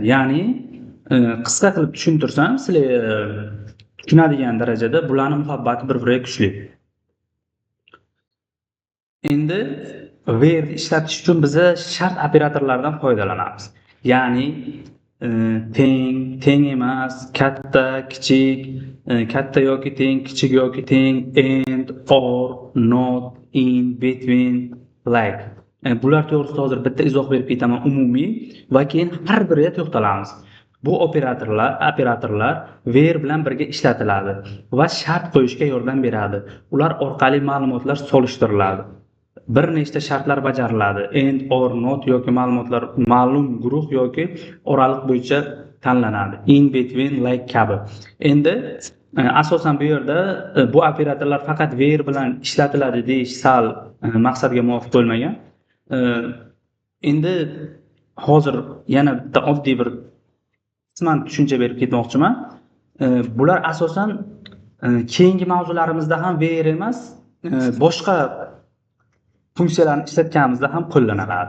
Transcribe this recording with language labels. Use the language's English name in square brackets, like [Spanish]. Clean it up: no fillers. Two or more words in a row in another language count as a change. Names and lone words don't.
[Uzbek] Ya'ni qisqa qilib tushuntirsam, sizlar tushunadigan darajada bularning muhabbati bir-biriga kuchli. Endi where ishlatish uchun biz shart operatorlaridan foydalanamiz. Ya'ni teng emas, katta, kichik, katta yoki teng, kichik yoki teng, [English] and, or, not, in, between, like. [Uzbek] Bular to'g'risida hozir bitta izoh berib ketaman umumiy va keyin har biriga to'xtalamiz. Bu operatorlar where bilan birga ishlatiladi va shart qo'yishga yordam beradi. Ular orqali ma'lumotlar solishtiriladi. Bir nechta shartlar bajariladi. [English] And, or, not [Uzbek] yoki ma'lumotlar ma'lum guruh yoki oraliq bo'yicha tanlanadi. [English] In, between, like [Uzbek] kabi. Endi asosan bu yerda bu operatorlar faqat where bilan ishlatiladi deyish sal maqsadga muvofiq bo'lmagan. Endi hozir yana bitta oddiy bir qisman tushuncha berib ketmoqchiman. Bular asosan keyingi mavzularimizda ham where emas, boshqa funksiyalarni ishlatganimizda ham qo'llaniladi.